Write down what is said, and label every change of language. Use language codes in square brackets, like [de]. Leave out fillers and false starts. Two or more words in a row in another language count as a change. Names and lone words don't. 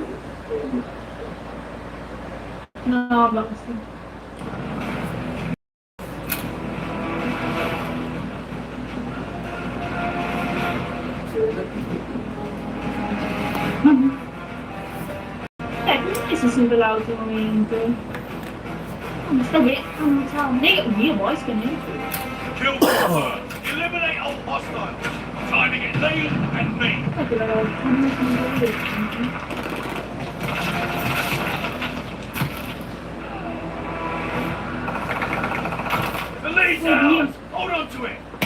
[pt] Não, abaca assim. [it] Come mai si sente l'auto ultimamente? Ma sta bene, non so, io vuoi scanare? [en] Kill confirmed. Eliminate all hostiles. Time to get lean and mean. The lead's ours. Hold on to it.